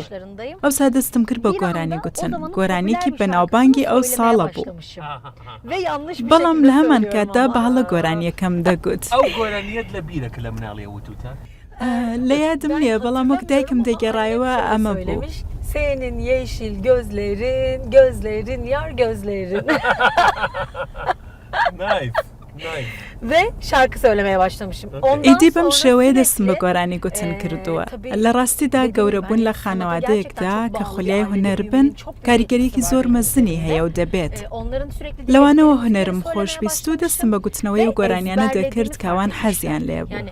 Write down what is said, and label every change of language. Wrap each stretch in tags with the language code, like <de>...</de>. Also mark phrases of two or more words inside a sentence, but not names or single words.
<ckb>ئەوسا دەستم کرد بە گۆرانی گوتن، گۆرانێکی بەناوبانگی ئەو ساڵە بوو. بەڵام لە هەمان کاتدا بەهەڵە گۆرانیەکەم دەگوت. ئەو گۆرانیەت لە بیرەکە لە مناڵی وتوتە؟ لە یادم نییە، بەڵام وەک دایکم دەگەڕایەوە ئەمە بوو.</ckb> <tr>Senin yeşil gözlerin yar gözlerin.</tr> <en>Nice.</en> <tr>Ve şarkı söylemeye başlamışım.</tr> <ckb>ئیدی بەم شێوەیە دەستم بە گۆرانی گوتن کردووە. لە ڕاستیدا گەورەبوون لە خانەوادەیەکدا کە خولیای هونەر بن کاریگەریەکی زۆر مەزنی هەیە و دەبێت. لەوانەوە هونەرم خۆشویست و دەستم بە گوتنەوەی و گۆرانیانە دەکرد کەوان حەزیان لێ بوو.</ckb>